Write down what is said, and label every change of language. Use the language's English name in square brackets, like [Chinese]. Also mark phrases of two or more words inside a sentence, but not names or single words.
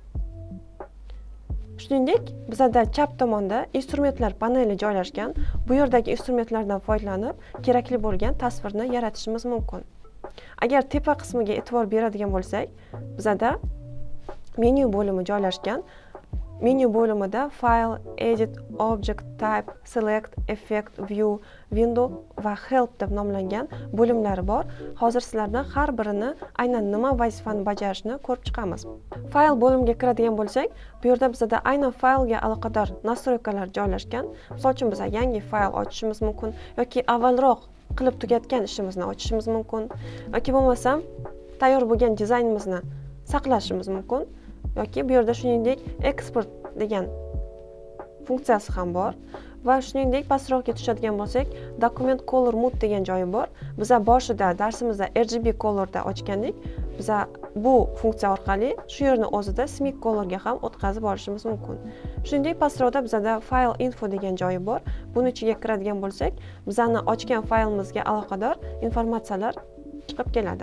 [Uzbek] Shuningdek, bizda chap tomonda instrumentlar paneli joylashgan. Bu yerdagi instrumentlardan foydalanib, kerakli bo'lgan tasvirni yaratishimiz mumkin. Agar tepa qismiga e'tibor beradigan bo'lsak, bizda menu bo'limi joylashgan. Menu bo'limida File, Edit, Object, Type, Select, Effect, View, Window va Help deb nomlangan bo'limlari bor. Hozir sizlardan har birini aynan nima vazifani bajarishini ko'rib chiqamiz. File bo'limiga kiradigan bo'lsak, bu yerda bizda aynan faylga aloqador nastroykalar joylashgan. Misol uchun biz yangi fayl ochishimiz mumkin yoki avvalroq qilib tugatgan ishimizni ochishimiz mumkin yoki bo'lmasam tayyor bo'lgan dizaynimizni saqlashimiz mumkin. Yoki bu yerda shuningdek export degan funksiyasi ham bor va shuningdek pastroqqa tushadigan bo'lsak, [English] document color mode [Uzbek] degan joyi bor. Biz boshida darsimizda RGB colorda ochgandik. Biz bu funksiya orqali shu yerni o'zida [English] smart colorga [Uzbek] ham o'tkazib olishimiz mumkin. Shuningdek pastroqda bizda [English] file info [Uzbek] degan joyi bor. Buni ichiga kiradigan bo'lsak, bizani ochgan faylimizga aloqador informatsiyalar chiqib keladi.